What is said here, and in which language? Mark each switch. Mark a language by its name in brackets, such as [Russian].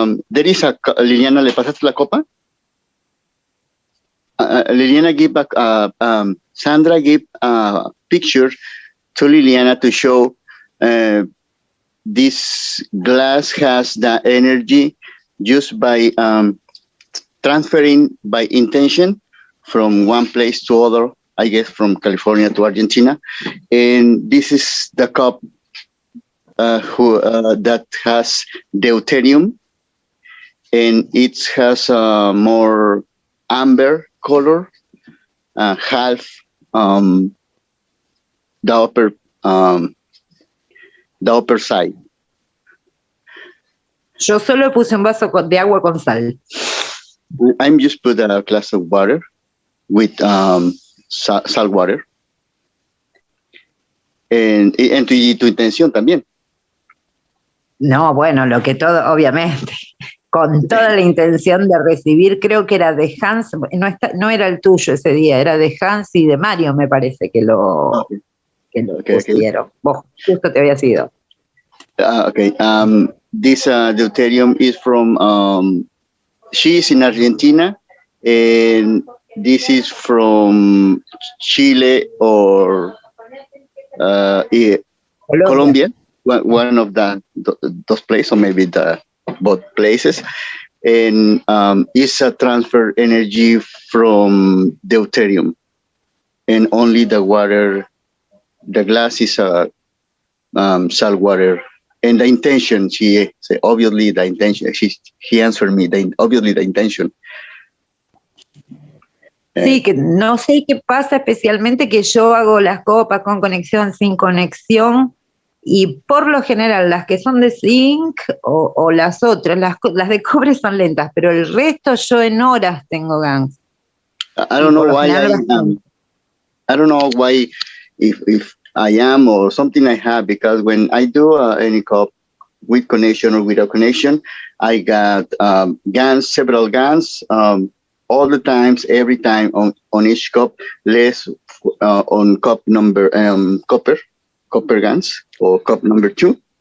[English] There is [Spanish] Liliana, ¿le pasaste la copa? [English] Liliana give back. Sandra give a picture to Liliana to show this glass has the energy just by transferring by intention from one place to other, I guess from California to Argentina. And this is the cup that has deuterium, and it has a more amber color, half the upper side. [Spanish] Yo solo puse un vaso de agua con sal. [English] I'm just put a glass of water with salt water. And tu intención también. [Spanish] No, bueno, lo que todo, obviamente, con toda la intención de recibir, creo que era de Hans, no era el tuyo ese día, era de Hans y de Mario, me parece que lo pusieron. Vos justo te había sido. [English] Okay. This deuterium is from, she's in Argentina, and this is from Chile or Colombia, one of those places, or maybe both places. And it's a transfer energy from deuterium, and only the water, the glass is salt water. And the intention, she said, obviously the intention, he answered me, obviously the intention. [Spanish] Sí, que no sé qué pasa especialmente que yo hago las copas con conexión, sin conexión, y por lo general las que son de zinc o las otras, las de cobre son lentas, pero el resto yo en horas tengo GANs. [English] I don't know why I don't know why if I am or something I have, because when I do any cup with connection or without connection, I got GANs, several GANs, all the times, every time on each cup, less on cup number copper GANs or cup number 2.